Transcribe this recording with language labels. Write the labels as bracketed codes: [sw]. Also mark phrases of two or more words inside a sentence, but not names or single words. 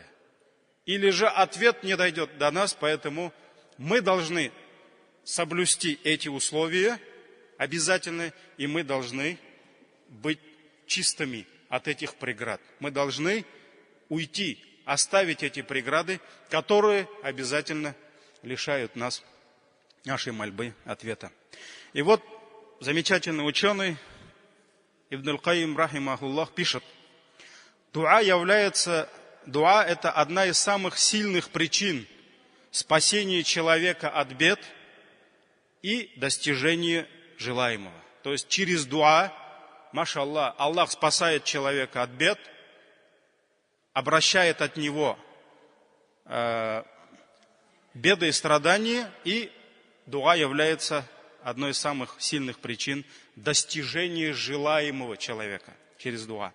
[ru] Или же ответ не дойдет до нас, поэтому мы должны соблюсти эти условия обязательно, и мы должны быть чистыми от этих преград. Мы должны уйти, оставить эти преграды, которые обязательно лишают нас нашей мольбы ответа. И вот замечательный ученый Ибн аль-Каим рахимахуллах пишет: дуа это одна из самых сильных причин спасения человека от бед и достижения желаемого. То есть через дуа, машаллах, Аллах спасает человека от бед, обращает от него беды и страдания, и дуа является одной из самых сильных причин достижения желаемого человека через дуа.